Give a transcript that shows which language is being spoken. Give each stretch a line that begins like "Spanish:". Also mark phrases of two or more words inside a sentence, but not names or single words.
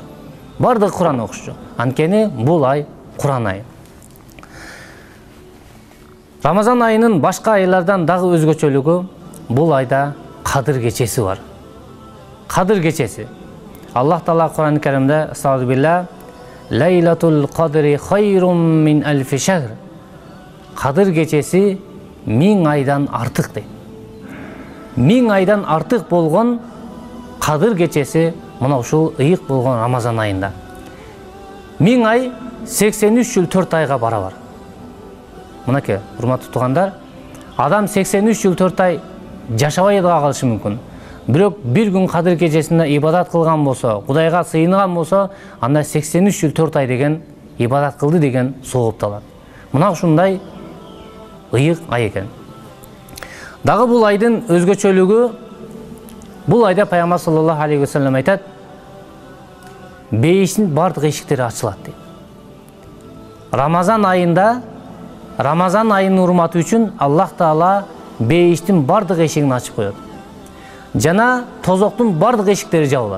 Kyrgyz: Бардыгы Куран окушчу. Анткени бул ай Куран айы. Рамазан айынын башка айлардан дагы өзгөчөлүгү, бул айда Кадыр кечеси бар. Кадыр кечеси. Аллах Таала Куран-ы Каримде "Estağfirullah.
Arabic: ليلة القدر خير من ألف شهر."
Kyrgyz: Кадыр кечеси 1000 айдан артык дейт. 1000 айдан артык болгон Кадыр кечеси мына ушул ыйык болгон Рамазан айында. 1000 ай 83 жыл 4 айга барабар. Мынакей, урматтуу туугандар, адам 83 жыл 4 ай жашабай да калышы мүмкүн. Бирок бир күн Кадыр кечесинде ибадат кылган болсо, Кудайга сыйынган болсо, анда 83 жыл 4 ай деген ибадат кылды деген соопталат. Мына ушундай ыйык ай экен. Дагы бул айдын өзгөчөлүгү, бул айда Пайгамбар
Arabic: صلى الله عليه وسلم
Kyrgyz: айтат: "Бейиштин бардык эшиктери ачылат" дейт. Рамазан айында, Рамазан айынын урматы үчүн Аллах Таала бейиштин бардык эшигин ачып коет. Жана тозоктун бардык эшиктери жабылат.